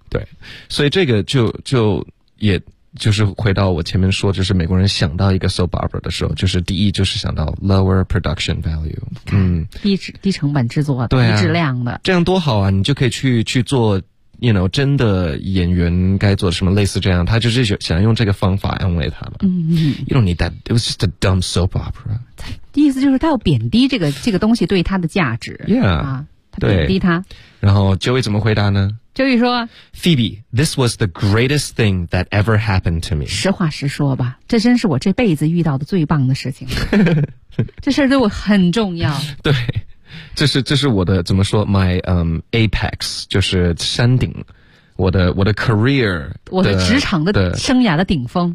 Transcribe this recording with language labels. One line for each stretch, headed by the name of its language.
Chinese: 对，所以这个就也就是回到我前面说，就是美国人想到一个 soap opera 的时候，就是第一就是想到
English: lower production value，
Chinese: 低成本制作的，对啊，低质量的，这样多好啊，你就可以去做
English: you know
Chinese: 真的演员该做什么，类似这样，他就是想用这个方法安慰他嘛。
English: You don't need that. It was just a dumb soap opera.
Chinese: 意思就是他要贬低这个东西对他的价值。
English: Yeah，
Chinese: 啊，他贬低他。然后 Joey 怎么回答呢？ Joey 说
English: Phoebe, this was the greatest thing that ever happened to me.
Chinese: 实话实说吧，这真是我这辈子遇到的最棒的事情。这事儿对我很重要。对，这是我的怎么说
English: my apex，
Chinese: 就是山顶，我的 career，我的职场的生涯的顶峰，